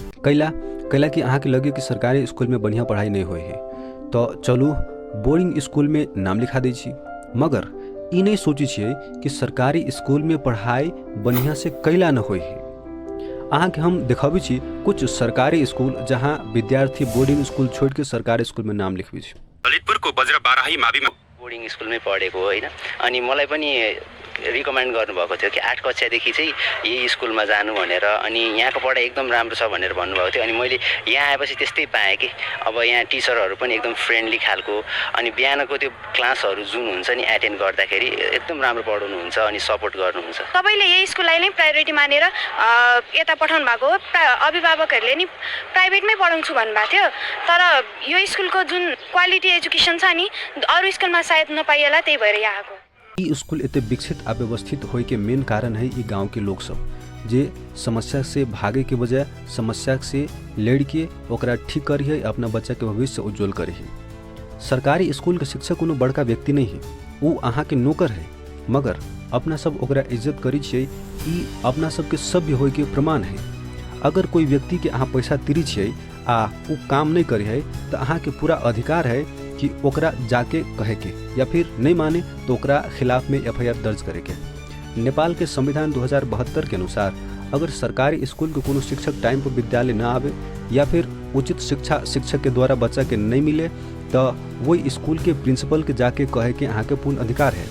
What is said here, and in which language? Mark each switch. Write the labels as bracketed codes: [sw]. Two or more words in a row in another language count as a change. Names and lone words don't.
[mai] कैला कि अहाँ के लगे कि सरकारी स्कूल में बढ़िया पढ़ाई नहीं होई है तो चलू बोर्डिंग स्कूल में नाम लिखा दै छी। मगर ई नहीं सोची छियै कि सरकारी स्कूल में पढ़ाई बढ़िया से कैला न होई है। अहाँ के हम देखाबी छी कुछ सरकारी स्कूल जहाँ विद्यार्थी बोर्डिंग स्कूल छोड़ के सरकारी स्कूल में नाम लिखबी छी। [ne] ललितपुरको बज्र बाराही माविमा बोर्डिङ स्कुलमै पढेको होइन, अनि मलाई पनि रिकमेन्ड गर्नुभएको थियो कि 8 कक्षादेखि चाहिँ यही स्कुलमा जानु भनेर, अनि यहाँको पढाइ एकदम राम्रो छ भनेर भन्नुभएको थियो। अनि मैले यहाँ आएपछि त्यस्तै पाएँ कि अब यहाँ टिचरहरू पनि एकदम फ्रेन्डली खालको, अनि बिहानको त्यो क्लासहरू जुन हुन्छ नि एटेन्ड गर्दाखेरि एकदम राम्रो पढाउनुहुन्छ अनि सपोर्ट गर्नुहुन्छ। तपाईँले यही स्कुललाई नै प्रायोरिटी मानेर यता पठाउनु भएको हो। अभिभावकहरूले नि प्राइभेटमै पढाउँछु भन्नुभएको थियो, तर यो स्कुलको जुन क्वालिटी एजुकेसन छ नि अरू स्कुलमा सायद नपाइएला, त्यही भएर यहाँ आएको। [mai] ई स्कूल एते विकसित आ व्यवस्थित होय के मेन कारण है ई गांव के लोग सब जे समस्या से भागे के बजाय समस्या से लड़ के ओकरा ठीक करिए, अपना बच्चा के भविष्य उज्जवल करिए। सरकारी स्कूल के शिक्षक कोनो बड़का व्यक्ति नहीं है, वो अहाँ के नौकर है, मगर अपना सब ओकरा इज्जत करी छियै, ई अपना सबके सभ्य होय के प्रमाण है। अगर कोई व्यक्ति के अहाँ पैसा तिरी छियै आ वो काम नहीं करे है तो अहाँ के पूरा अधिकार है कि ओकरा जाके कहे के, या फिर नहीं माने तो ओकरा खिलाफ में FIR दर्ज करे के। नेपाल के संविधान 2072 के अनुसार अगर सरकारी स्कूल के कोनो शिक्षक टाइम पर विद्यालय न आवे या फिर उचित शिक्षा शिक्षक के द्वारा बच्चा के नहीं मिले तो वही स्कूल के प्रिंसिपल के जाके कहे के अहाँ के पूर्ण अधिकार है।